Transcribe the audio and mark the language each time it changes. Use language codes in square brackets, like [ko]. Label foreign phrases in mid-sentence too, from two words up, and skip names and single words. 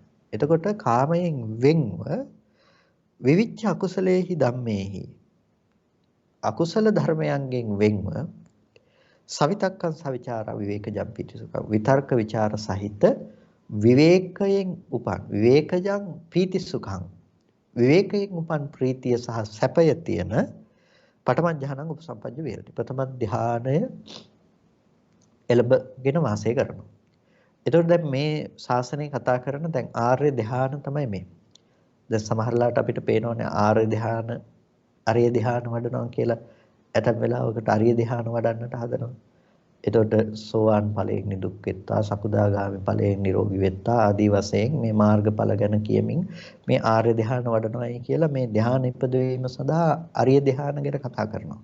[si] එතකොට කාමයෙන් වෙන්ව [pi] විවිච්ඡ අකුසලේහි ධම්මේහි [si] අකුසල ධර්මයන්ගෙන් වෙන්ව [pi] සවිතක්කං සවිචාර විවේකජම් පීතිසුඛං [si] විතර්ක විචාර සහිත විවේකයෙන් උපන් [pi] විවේකජං පීතිසුඛං [si] විවේකයෙන් උපන් ප්‍රීතිය සහ සැපය තියෙන [pi] පඨම ධානං උපසම්පජ්ජ විහෙරති. [si] ප්‍රථම ධානය එළඹගෙන වාසය කරනවා. එතකොට දැන් මේ ශාසනය කතා කරන දැන් ආර්ය ධාන තමයි මේ. දැන් සමහරලාට අපිට පේනවනේ ආර්ය ධාන අරිය ධාන වඩනවා කියලා. ඇතැම් වෙලාවකට අරිය ධාන වඩන්නට හදනවා. එතකොට සෝවාන් ඵලයෙන් නිදුක් වෙත්තා, සකුදාගාමි ඵලයෙන් නිරෝගී වෙත්තා ආදී වශයෙන් මේ මාර්ගඵල ගැන කියමින් මේ ආර්ය ධාන වඩනවායි කියලා මේ ධාන ඉපදවීම සඳහා අරිය ධාන ගැන කතා කරනවා.